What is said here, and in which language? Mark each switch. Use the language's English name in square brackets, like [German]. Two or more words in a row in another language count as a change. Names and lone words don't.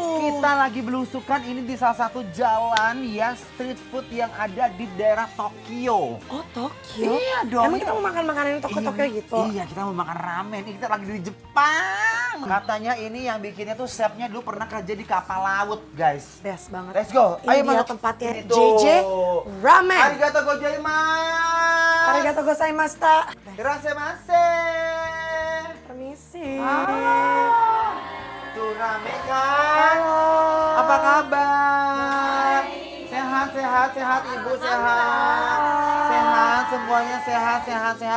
[Indonesian] Kita lagi belusukan ini di salah satu jalan ya [English] street food [Indonesian] yang ada di daerah Tokyo. Oh Tokyo? Iya dong. Emang kita mau makan makanan Tokyo gitu? Iya, kita mau makan ramen. Ini kita lagi di Jepang. Katanya ini yang bikinnya tuh chefnya dulu pernah kerja di kapal laut, guys. Best banget. [English] Let's go. [Indonesian] Ini dia masuk. tempatnya Ini tuh. JJ Ramen. [Japanese] ありがとうございます. ありがとうございました. Irasemase. [Indonesian] Permisi. Tuh rame kan? Halo. Apa kabar? Sehat, Ibu sehat. Sehat, semuanya sehat.